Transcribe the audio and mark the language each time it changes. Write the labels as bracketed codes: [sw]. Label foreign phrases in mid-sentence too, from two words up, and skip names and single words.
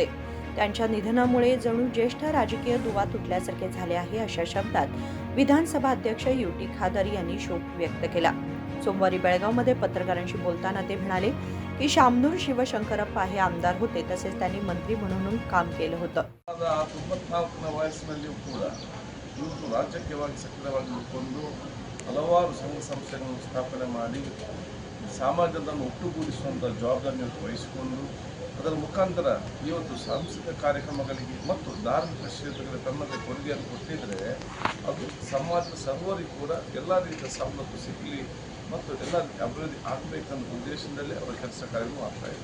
[mr] त्यांच्या निधनामुळे जणू ज्येष्ठ राजकीय दुवा तुटल्यासारखे झाले आहे, अशा शब्दात विधानसभा अध्यक्ष युटी खादर यांनी शोक व्यक्त केला. सोमवारी बेळगावमध्ये पत्रकारांशी बोलताना ते म्हणाले की शामनूर शिवशंकरप्पा हे आमदार होते, तसेच त्यांनी मंत्री म्हणून काम केलं होतं. [kn] 94ನೇ ವಯಸ್ಸಿನಲ್ಲಿಯೂ ಕೂಡ ಇವರು ರಾಜಕೀಯವಾಗಿ ಸಕ್ರಿಯವಾಗಿದ್ದುಕೊಂಡು ಹಲವಾರು ಸಂಘ ಸಂಸ್ಥೆಗಳನ್ನು ಸ್ಥಾಪನೆ ಮಾಡಿ ಸಮಾಜವನ್ನು ಒಟ್ಟುಗೂಡಿಸುವಂಥ ಜವಾಬ್ದಾರಿಯನ್ನು ವಹಿಸಿಕೊಂಡು ಅದರ ಮುಖಾಂತರ ಇವತ್ತು ಸಾಂಸ್ಕೃತಿಕ ಕಾರ್ಯಕ್ರಮಗಳಿಗೆ ಮತ್ತು ಧಾರ್ಮಿಕ ಕ್ಷೇತ್ರಗಳಿಗೆ ತನ್ನದೇ ಕೊಡುಗೆಯನ್ನು ಕೊಟ್ಟಿದ್ದರೆ ಅದು ಸಮಾಜದ ಸರ್ವರಿಗೂ ಕೂಡ ಎಲ್ಲ ರೀತಿಯ ಸವಲತ್ತು ಸಿಗಲಿ ಮತ್ತು ಎಲ್ಲ ಅಭಿವೃದ್ಧಿ ಆಗಬೇಕನ್ನೋ ಉದ್ದೇಶದಲ್ಲಿ ಅವರ ಕೆಲಸ ಕಾರ್ಯಗಳು ಮಾಡ್ತಾಯಿದ್ರು.